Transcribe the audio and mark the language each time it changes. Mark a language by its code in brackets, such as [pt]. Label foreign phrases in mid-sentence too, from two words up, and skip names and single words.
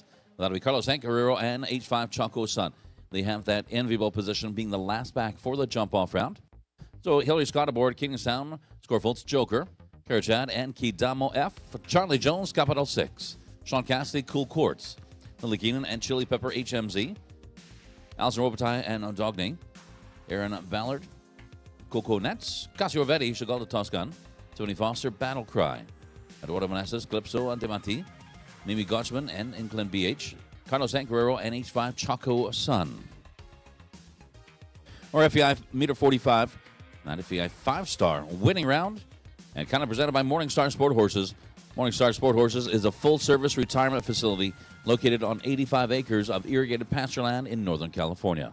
[en] That'll be Carlos Guerrero and H5 Choco Sun. They have that enviable position being the last back for the jump-off round. So Hillary Scott aboard Kingstown, Scorefolds, Joker, Karachad, and Kidamo F. Charlie Jones, Capital 6. Sean Cassidy, Cool Quartz. Lily Keenan and Chili Pepper HMZ. Alison Robitaille and Dogny. Aaron Ballard, Coco Nets. Casio Vetti, Chagall de Toscan. Tony Foster, Battle Cry. Eduardo Meneses, Calypso Antimati. Mimi Gotchman and Inclin BH. Carlos Guerrero and H5 Choco Sun. Or FEI meter 45, not FEI 5-star winning round, and kind of presented by Morningstar Sport Horses. Morningstar Sport Horses is a full-service retirement facility located on 85 acres of irrigated pasture land in Northern California.